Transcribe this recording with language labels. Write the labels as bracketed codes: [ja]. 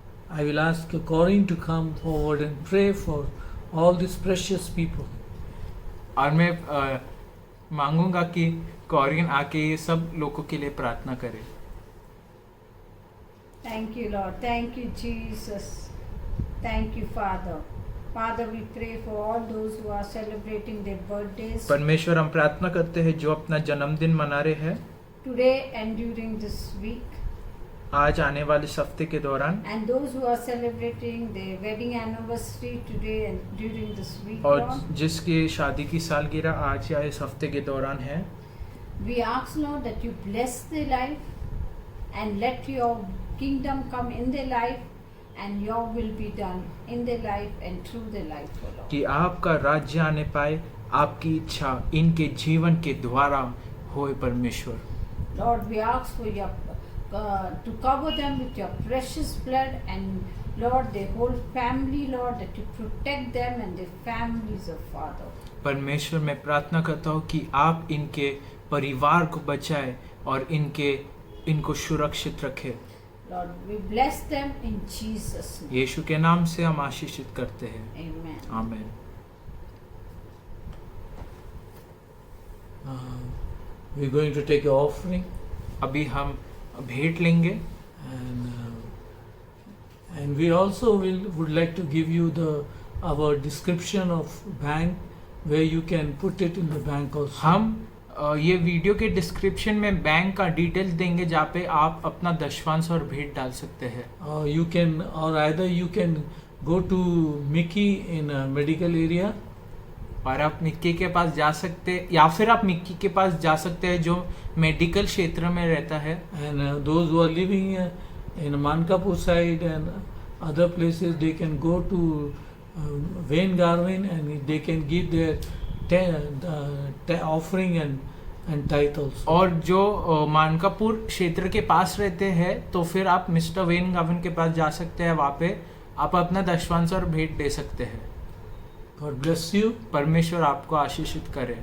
[en] I will ask Corinne to come forward and pray for all these precious people. [hi] और मैं मांगूंगा कि कॉरिन आके ये सब लोगों के लिए प्रार्थना करे। [en] Thank you, Lord. Thank you, Jesus. Thank you, Father. Father, we pray for all those who are celebrating their birthdays [hi] परमेश्वर हम प्रार्थना करते हैं जो अपना जन्मदिन मना रहे हैं [en] today and during this week, [hi] आज आने वाले इस हफ्ते के दौरान, [en] and those who are celebrating their wedding anniversary today and during this week, [hi] और [en] Lord. [hi] जिसकी शादी की सालगिरह आज या इस हफ्ते के दौरान है। [en] We ask, Lord, that you bless their life and let your kingdom come in their life and your will be done in their life and through their life, O Lord. [hi] कि आपका राज्य आने पाए, आपकी इच्छा इनके जीवन के द्वारा होए परमेश्वर। [en] Lord, we ask for your to cover them with your precious blood, and Lord, their whole family, Lord, that you protect them and their families, O Father. [hi] परमेश्वर मैं प्रार्थना करता हूँ कि आप इनके परिवार को बचाए और इनको सुरक्षित रखे। [en] Lord, we bless them in Jesus' name. [hi] यीशु के नाम से हम आशीषित करते हैं। [en] Amen. [hi] आमीन। [en] We're going to take an offering, [hi] अभी हम भेंट लेंगे [en] and we also would like to give you our description of bank where you can put it in the bank also. [hi] हम ये वीडियो के डिस्क्रिप्शन में बैंक का डिटेल्स देंगे जहाँ पे आप अपना दशवांश और भेंट डाल सकते हैं। [en] Either you can go to Mickey in a medical area, [hi] और आप मिक्की के पास जा सकते या फिर आप मिक्की के पास जा सकते हैं जो मेडिकल क्षेत्र में रहता है। [en] and those who are living in Mankapur side and other places, they can go to Wayne Garvin and they can give their offering and tithe also. [hi] और जो मानकापुर क्षेत्र के पास रहते हैं तो फिर आप मिस्टर वेन गाविन के पास जा सकते हैं, वहाँ पे आप अपना दशवांश और भेंट दे सकते हैं। [en] God bless you. [hi] परमेश्वर आपको आशीषित करे।